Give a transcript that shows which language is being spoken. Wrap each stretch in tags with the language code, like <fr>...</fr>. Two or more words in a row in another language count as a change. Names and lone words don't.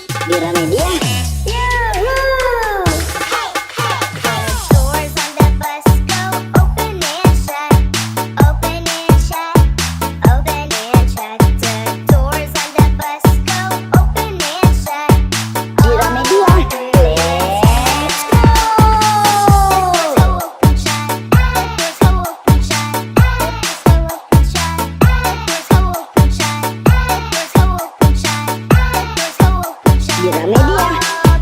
<id>Gramedia. Yuhuu.</id> <en>The doors on the bus go open and shut, open and shut, open and shut. The doors on the bus go open and shut.</en> <id>Gramedia.</id> <en>Let's go. Open shut, doors go open shut, doors go open shut, doors go open shut, doors go open shut, doors go open shut.</en> <id>Gramedia.</id>